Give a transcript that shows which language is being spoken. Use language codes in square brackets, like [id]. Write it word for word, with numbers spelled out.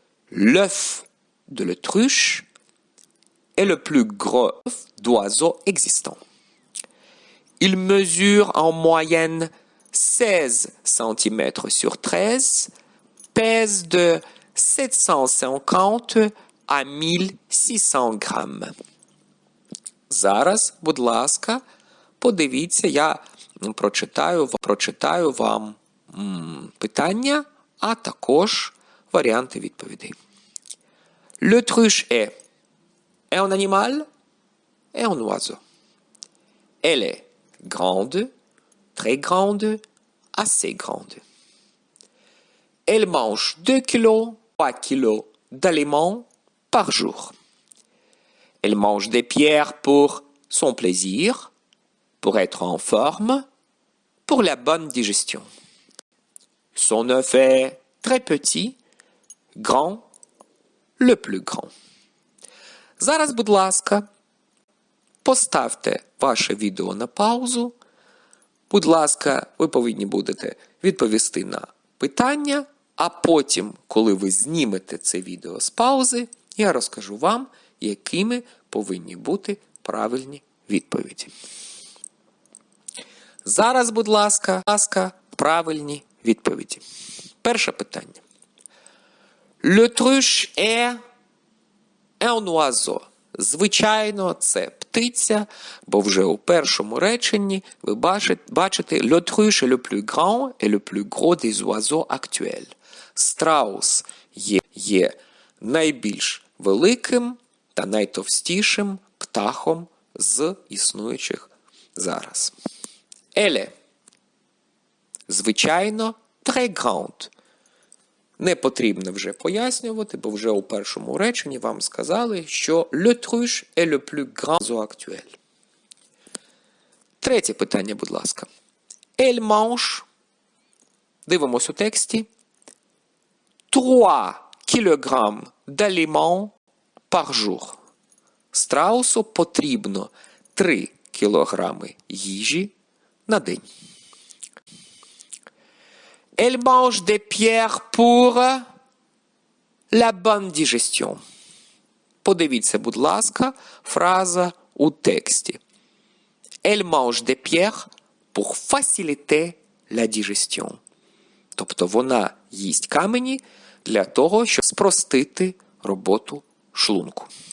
[fr] L'œuf de l'autruche est le plus gros œuf d'oiseau existant. Il mesure en moyenne seize centimètres sur treize, pèse de [uk] сімсот п'ятдесят [fr] à [uk] тисяча шістсот грамів. Зараз, будь ласка, подивіться, я прочитаю, прочитаю вам м, питання, а також варіанти відповідей. [fr] L'autruche est un animal et un oiseau. Elle est grande, très grande, assez grande. Elle mange deux kilos, trois kilos d'aliments par jour. Elle mange des pierres pour son plaisir, pour être en forme, pour la bonne digestion. Son œuf est très petit, grand, le plus grand. [uk] Зараз, будь ласка, поставте ваше відео на паузу. Будь ласка, ви повинні будете відповісти на питання, а потім, коли ви знімете це відео з паузи, я розкажу вам, якими повинні бути правильні відповіді. Зараз, будь ласка, ласка, правильні відповіді. Перше питання. [fr] L'autruche est un oiseau. [uk] Звичайно, це птиця, бо вже у першому реченні ви бачите [fr] l'autruche est le plus grand et le plus gros des oiseaux actuels. [uk] Страус є, є найбільш великим та найтовстішим птахом з існуючих зараз. [fr] Elle – [uk] звичайно, [fr] très grande. [uk] Не потрібно вже пояснювати, бо вже у першому реченні вам сказали, що [fr] l'autruche est le plus grand zoo actuel. [uk] Третє питання, будь ласка. [fr] Elle mange, [uk] дивимось у тексті, [fr] trois [uk] кілограм [fr] d'aliments par jour. [uk] Страусу потрібно три кілограми їжі на день. [fr] Elle mange des pierres pour la bonne digestion. [uk] Подивіться, будь ласка, фраза у тексті. [fr] Elle mange des pierres pour faciliter la digestion. [uk] Тобто вона їсть камені для того, щоб спростити роботу шлунку.